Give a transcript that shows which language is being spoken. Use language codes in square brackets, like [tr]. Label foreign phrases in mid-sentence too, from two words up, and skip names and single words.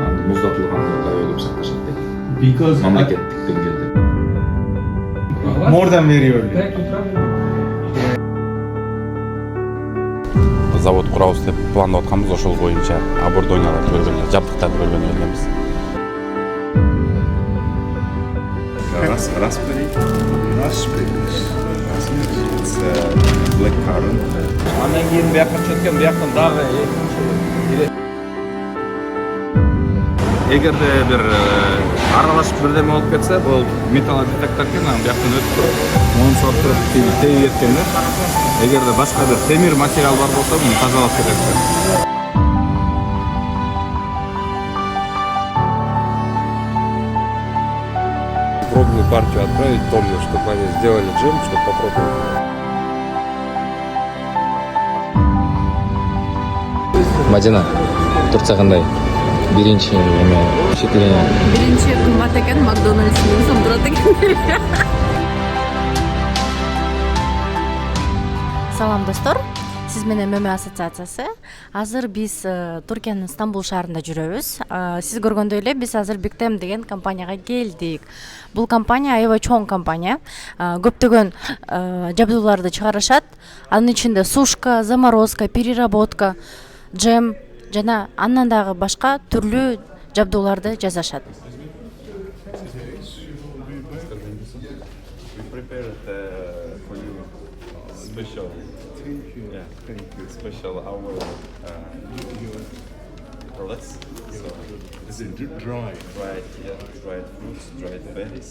[ky] муздатылган деп сакташат дейт. [en] Because [ky] Мамлекеттик деңгээлде. [en] more than very early. [ky] Завод курабыз деп пландап атканбыз, ошол боюнча оборудованияларды көргөн, жабдыктарды көргөн элебиз. [en] Raspberry. It's blackcurrant. [ky] Андан кийин бияка чөткөн, бияктан дагы экинчи. Эгерде бир аралашып бирдеме болуп кетсе, бул металлодетектор экен, анан бияктан өтүп туруп, моюн соктуруп теги кеткенде, эгерде башка бир темир материал бар болсо, муну тазалап кетет экен. [ru] Пробную партию отправить тоже, чтобы они сделали джем, чтобы попробовать. [ky] Мадина, Турция кандай? Биринчи эме впечатление. Биринчи кымбат экен, Макдональдстын сом турат экен. Салам достор. Сиз менен ММА ассоциациясы. Азыр биз Туркиянын Стамбул шаарында жүрөбүз. Сиз көргөндөй эле биз азыр Big Time деген компанияга келдик. Бул компания аябай чоң компания. Көптөгөн жабдууларды чыгарышат. Анын ичинде [ru] сушка, заморозка, переработка, [ky] джем жана андан дагы башка түрлүү жабдууларды жасашат. [en] Special our products. So Is it dry? dried, yeah, dried fruits, dried berries,